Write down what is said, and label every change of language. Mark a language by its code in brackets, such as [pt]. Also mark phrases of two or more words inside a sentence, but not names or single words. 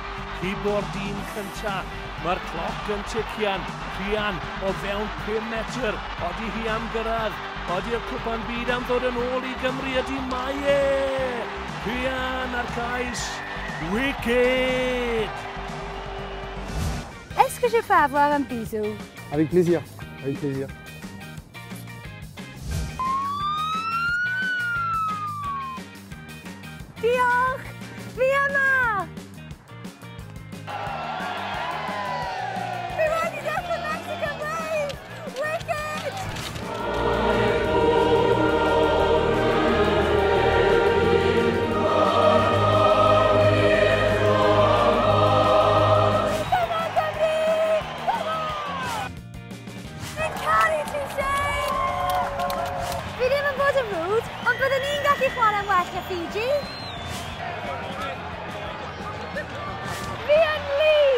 [cy] Hibo'r dyn cynta. Mae'r cloc yn tician. Rhian o fewn 5 metr. Odi hi am gyrraedd. Odi'r Cwpan Byd am ddod yn ôl i Gymru ydi mae e. Rhian ar cais. Wicked! [fr] Est-ce que je peux avoir un bisou? Avec plaisir, avec plaisir. [cy] Diolch! Fi yma! Fi wedi dechrau Mexico Brave! [en] Wicked! Come on, Gymru! Come on! [cy] Fi'n caru ti, Shane! Fi ddim yn bod yn rude, ond byddwn ni'n gallu chwarae'n well na Fiji. Fi yn lead!